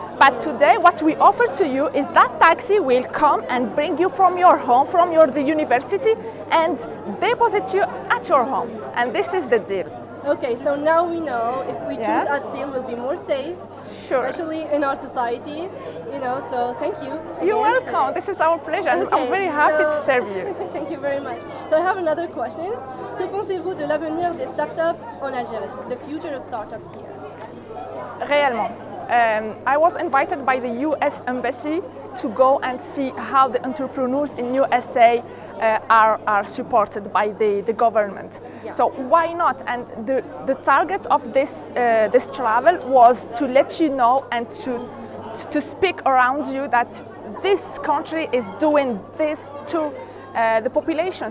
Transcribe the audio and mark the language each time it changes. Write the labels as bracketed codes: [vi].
[en] But today, what we offer to you is that taxi will come and bring you from your home, from the university, and deposit you at your home. And this is the deal. Okay, so now we know if we choose Yeah. Atsil, we'll be more safe, Sure. especially in our society. So thank you. You're again. welcome. This is our pleasure. I'm Okay, very happy to so- serve you. Thank you very much. So I have another question. [fr] Que pensez-vous de l'avenir des startups en Algérie? [en] The future of startups here? [fr] Réellement. [en] I was invited by the US Embassy to go and see how the entrepreneurs in USA are supported by the government. Yes. So why not? And the target of this travel was to let you know and to speak around you that this country is doing this to the population.